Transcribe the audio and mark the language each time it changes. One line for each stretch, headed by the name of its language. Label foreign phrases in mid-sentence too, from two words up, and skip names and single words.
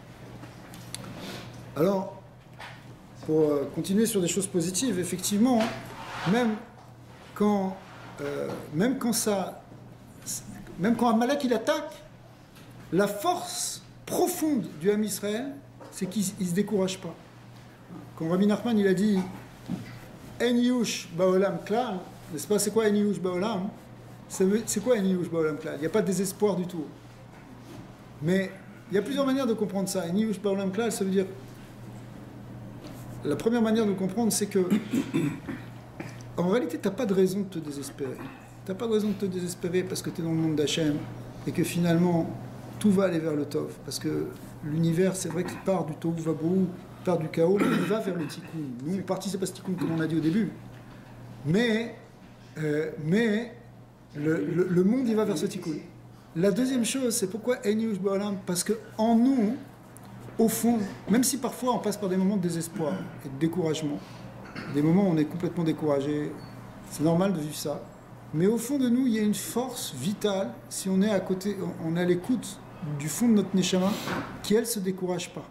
French: Alors, pour continuer sur des choses positives, effectivement, même quand Amalek il attaque, la force profonde du Ham Israël, c'est qu'il ne se décourage pas. Quand Rabbi Nachman il a dit
Hebrew: אין יאוש בעולם כלל,
French: n'est-ce pas, c'est quoi
Hebrew: אין יאוש בעולם?
French: C'est quoi
Hebrew: אין יאוש בעולם כלל?
French: Il n'y a pas de désespoir du tout. Mais il y a plusieurs manières de comprendre ça.
Hebrew: אין יאוש בעולם כלל,
French: ça veut dire. La première manière de comprendre, c'est que en réalité, tu n'as pas de raison de te désespérer. Tu n'as pas de raison de te désespérer parce que tu es dans le monde d'Hachem et que finalement, tout va aller vers le Tov. Parce que l'univers, c'est vrai qu'il part du
Hebrew: תהו ובהו,
French: il part du chaos, mais il va vers le Tikkun. Nous, on participe à ce Tikkun, comme on a dit au début. Mais le monde, il va vers ce Tikkun. La deuxième chose, c'est pourquoi
Hebrew: אין יאוש בעולם?
French: Parce qu'en nous, au fond, même si parfois on passe par des moments de désespoir et de découragement, des moments où on est complètement découragé, c'est normal de vivre ça. Mais au fond de nous, il y a une force vitale, si on est à côté, on est à l'écoute du fond de notre Neshama, qui elle se décourage pas.